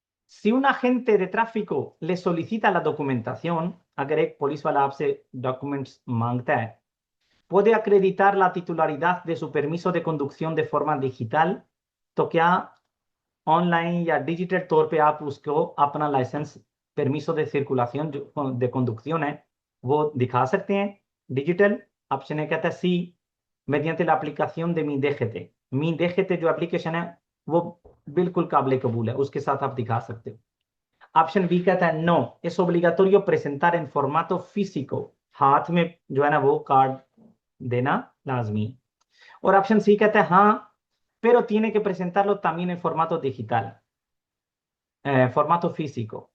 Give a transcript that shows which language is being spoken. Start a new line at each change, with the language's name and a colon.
Spanish: Si un agente de tráfico le solicita la documentación,
Hindi: अगर एक police वाला आपसे डॉक्यूमेंट्स मांगता है,
Spanish: puede acreditar la titularidad de su permiso de conducción de forma digital,
Hindi: तो क्या ऑनलाइन या डिजिटल तौर पे आप उसको अपना licence, परमिसो de circulación de conducción है वो दिखा सकते हैं डिजिटल? ऑप्शन ए कहता है सी,
Spanish: mediante la aplicación de mi DGT।
Hindi: मी DGT जो एप्लीकेशन है वो बिल्कुल काबिल कबूल है, उसके साथ आप दिखा सकते हो। ऑप्शन बी कहता है no,
Spanish: es obligatorio presentar en formato físico,
Hindi: हाथ में जो है ना वो कार्ड देना लाजमी है। और ऑप्शन सी कहता है हाँ,
Spanish: pero tiene que presentarlo también en formato digital, फॉर्मातो फीसिको।